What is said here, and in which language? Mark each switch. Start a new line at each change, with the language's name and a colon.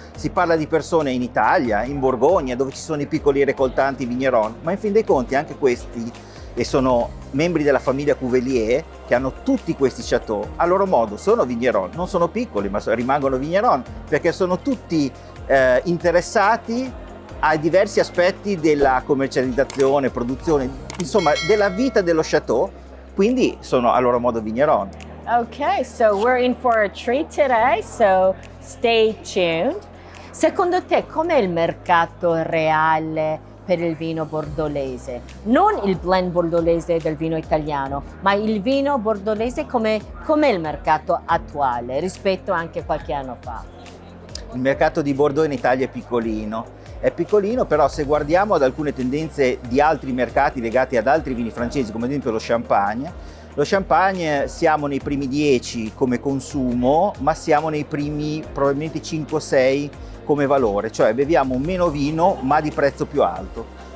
Italian: Si parla di persone in Italia, in Borgogna, dove ci sono i piccoli recoltanti vigneron, ma in fin dei conti anche questi, e sono membri della famiglia Cuvelier, che hanno tutti questi chateau, a loro modo sono vigneron, non sono piccoli ma rimangono vigneron, perché sono tutti interessati ai diversi aspetti della commercializzazione, produzione, insomma della vita dello chateau, quindi sono a loro modo vigneron.
English: Okay, so we're in for a treat today, so stay tuned.
Italian: Secondo te com'è il mercato reale per il vino bordolese? Non il blend bordolese del vino italiano, ma il vino bordolese com'è il mercato attuale rispetto anche a qualche anno fa? Il mercato di Bordeaux in Italia è piccolino, però se guardiamo ad alcune tendenze di altri mercati legati ad altri vini francesi, come ad esempio lo champagne siamo nei primi 10 come consumo, ma siamo nei primi probabilmente 5-6 come valore, cioè beviamo meno vino ma di prezzo più alto.